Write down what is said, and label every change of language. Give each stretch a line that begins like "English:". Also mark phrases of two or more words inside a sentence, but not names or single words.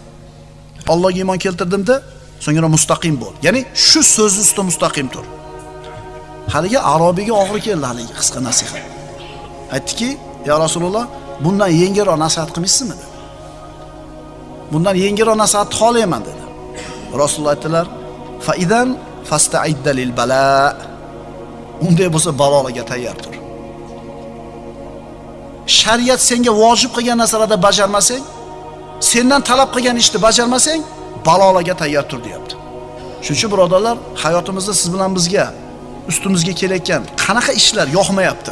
Uzbek: Allohga iymon keltirdim-da, so'ngra mustaqim bo'l. Ya'ni shu so'z ustida mustaqim tur. Haligi arobiyga og'ir keldi haligi qisqa nasihat. Aytdiki, "Ya Rasululloh, bundan yengilroq nasihat qilmaysizmi?" dedi. "Bundan yengilroq nasihat xohlayman" dedi. Rasululloh aytdilar,
Arabic: "فإذن فاستعد للبلاء."
Uzbek: Unday bo'lsa balolarga tayyor tur. Shariat senga vojib qilgan narsalarda bajarmasang, sendan talab qilgan ishni bajarmasang, balolarga tayyor tur deyapti. Shuning uchun birodarlar, hayotimizda siz bilan bizga ustimizga kelayotgan qanaqa ishlar yoqmayapti?